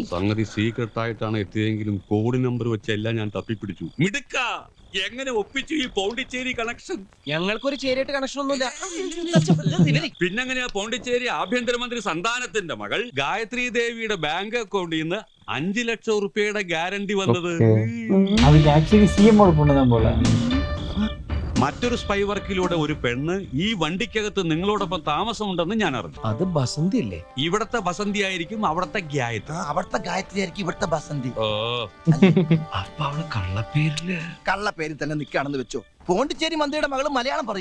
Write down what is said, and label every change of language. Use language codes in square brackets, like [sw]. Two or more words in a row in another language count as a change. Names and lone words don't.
[ml] സംഗതി സീക്രട്ട് ആയിട്ടാണ് എത്തിയതെങ്കിലും കോഡ് നമ്പർ വെച്ചെല്ലാം ഞാൻ തപ്പിപ്പിടിച്ചു. മിടുക്ക, എങ്ങനെ ഒപ്പിച്ചു ഈ പോണ്ടിച്ചേരി കണക്ഷൻ? ഞങ്ങൾക്കൊരു ചേരിയായിട്ട് കണക്ഷൻ ഒന്നുമില്ല. പിന്നെങ്ങനെയാ പോണ്ടിച്ചേരി ആഭ്യന്തരമന്ത്രി സന്താനത്തിന്റെ മകൾ ഗായത്രി ദേവിയുടെ ബാങ്ക് അക്കൗണ്ടിൽ നിന്ന് 5 ലക്ഷം റുപ്യയുടെ ഗ്യാരണ്ടി വന്നത്? [ta] அதுக்கு [en] actually CM [ta] ஓட பொண்ணு தான் போல. [ml] മറ്റൊരു സ്പൈ വർക്കിലൂടെ ഒരു പെണ്ണ് ഈ വണ്ടിക്കകത്ത് നിങ്ങളോടൊപ്പം താമസമുണ്ടെന്ന് ഞാൻ അറിഞ്ഞു. അത് ബസന്തി അല്ലേ? ഇവിടത്തെ ബസന്തി ആയിരിക്കും അവിടത്തെ ഗായത്രി. അവിടുത്തെ ഗായത്രി ആയിരിക്കും ഇവിടുത്തെ ബസന്തി. ഓ, അപ്പൊ അവള് കള്ളപ്പേരില് കള്ള പേരിൽ തന്നെ നിൽക്കുകയാണെന്ന് വെച്ചോ. പോണ്ടിച്ചേരി മന്ത്രിയുടെ മകള് മലയാളം പറയൂ.